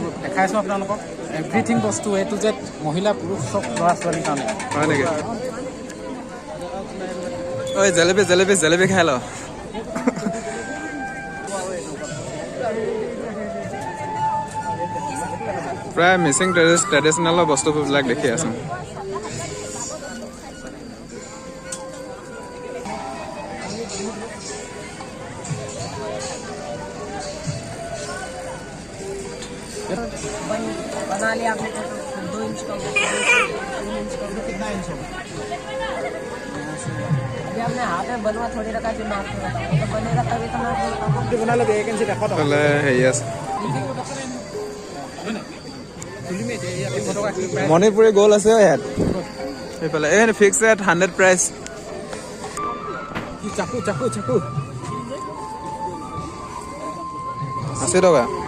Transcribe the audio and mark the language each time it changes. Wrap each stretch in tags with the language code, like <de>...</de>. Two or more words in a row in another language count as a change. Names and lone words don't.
<as>দেখাইছোঁ আপোনালোকক এভৰিথিং বস্তু</as> <en>A to Z,</en> <as>মহিলা পুৰুষ চব ল'ৰা ছোৱালীৰ কাৰণে। হয় নেকি? ঐ জেলেপি জেলেপি জেলেপি খাই ল। প্ৰায় মিচিং ট্ৰেডিশ্যনেলৰ বস্তুবিলাক দেখি আছোঁ।</as> <hi>बना लिया आपने 2 इंच का 3 इंच का कितना इंच होगा? अभी हमने हाथ में बनवा थोड़ी रखा जो नाप रखा तो बनेगा तभी तो नाप बना लो 1 इंच देखो तो</hi> <as>হেৰি আছে মণিপুৰী গ'ল আছে ইয়াত। সেইফালে এই</as> <en>fix rate</en> <as>100 প্ৰাইচ। চাকু চাকু চাকু 80 টকা।</as>